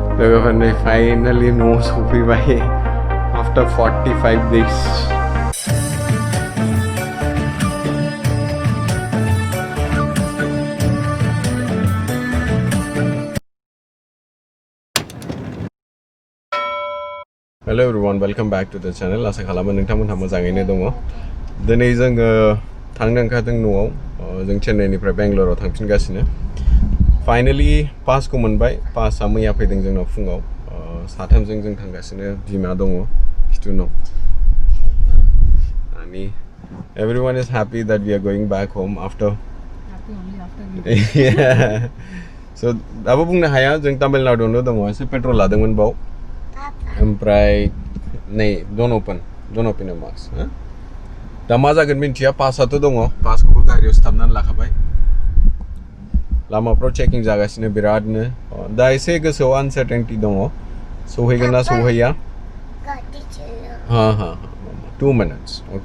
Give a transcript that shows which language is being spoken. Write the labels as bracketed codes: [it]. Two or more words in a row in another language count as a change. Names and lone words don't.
[brx] लोगोफोरनि फाइनाली न'आव सफैबाय [en] after 45 days. Hello everyone, welcome back to the channel. [brx] आसा खालामो नोंथांमोनहा मोजाङैनो दङ. दिनै जोङो थांनो ओंखारदों न'आव. जों चेन्नाइनिफ्राय बेंगलराव थांफिनगासिनो. फाइनाली पासखौ मोनबाय. पासआ मैया फैदों जोंनाव फुङाव. साथामजों जों थांगासिनो. बिमा दङ खिथुनाव. [en] अनि everyone is happy that we are going back home after. Happy only after we. Yeah. [brx] So दाबो बुंनो हाया जों तामिलनाडुआवनो दङ. एसे पेट्रल लादोंमोन बाव. ओमफ्राय नै [en] don't open your mask. [brx] दा मा जागोन मिन्थिया पासआथ' दङ. पासखौबो गारियाव सिथाबनानै लाखाबाय. लामाफ्राव चेकिं जागासिनो बिरादनो. दा एसे गोसोआव आनसार्टेनिटि दङ. सहैगोन ना सहैया? हा [en] 2 minutes, okay?